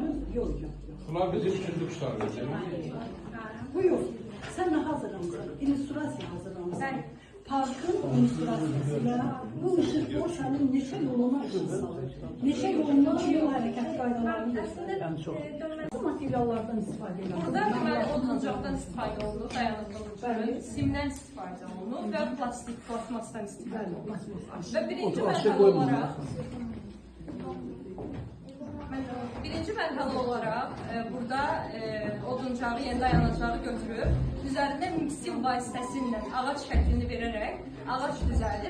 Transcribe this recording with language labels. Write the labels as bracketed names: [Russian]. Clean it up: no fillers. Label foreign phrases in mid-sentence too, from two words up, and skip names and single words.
[Turkish] Yok. Bunlar bizim üçüncü kuşlarımız. Buyur. Sen ne hazırlamışsın? İllüstrasyon hazırlamışsın. Parkın illüstrasyasıyla bu ışık o senin neşe yoluna ışık salır. [Azerbaijani] Neşe yolunda yol hərəkət qaydalarını göstərir. Bu materiallardan istifadə edir. Burada deməli oduncaqdan istifadə olunur, dayanıqlı üçün, simdən istifadə olunur və plastik plastmasdan istifadə olunur. Və birinci mərhələ olaraq burada oduncağı, yəni dayanacağı götürüb, üzərində miksil vasitəsilə ağac şəklini verərək ağac düzəldir.